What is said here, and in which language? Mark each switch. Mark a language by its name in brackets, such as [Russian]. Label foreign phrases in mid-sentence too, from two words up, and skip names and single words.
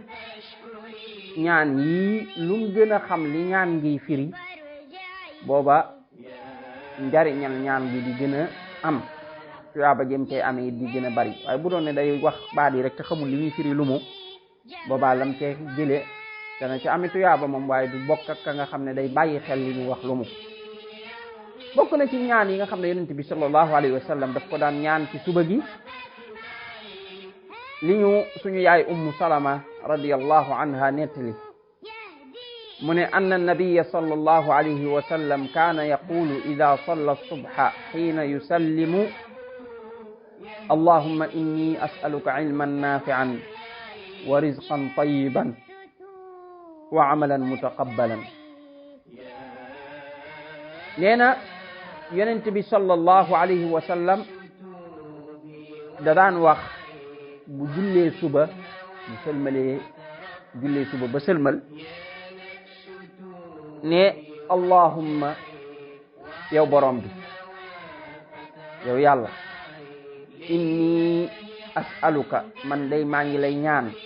[Wolof] yi lu mu gën a xam li ñaan ngi firi booba njariñal ñaan gi di gën a am tuyaaba jëm cay amee di gën a bari waaye bu doon ne day wax baat yi rek te xamul li muy firi lu mu boobaa lam cee jële dana ci ami tuyaaba moom waaye du bokk ak ka nga xam ne day bàyyi xel li muy wax lu mu bokk na ci ñaan yi nga xam ne yonent bi [Arabic] صلى الله عليه وسلم [Wolof] daf ko daan ñaan ci suba gi li ñu suñu yaay [Arabic] أم سلمة رضي الله عنها [Wolof] nettali mu ne [Arabic] أن النبي صلى الله عليه وسلم كان يقول إذا صلى الصبح حين يسلم اللهم إني أسألك علما نافعا ورزقا طيبا وعملا متقبلا [Wolof] nee na yonent bi [Arabic] صلى الله عليه وسلم [Wolof] da daan wax bu jullee suba bu sëlmalee jullee suba ba sëlmal ne allahumma yow borom bi yow yàlla [Arabic] إني أسألك [Wolof] man day maa ngi lay ñaan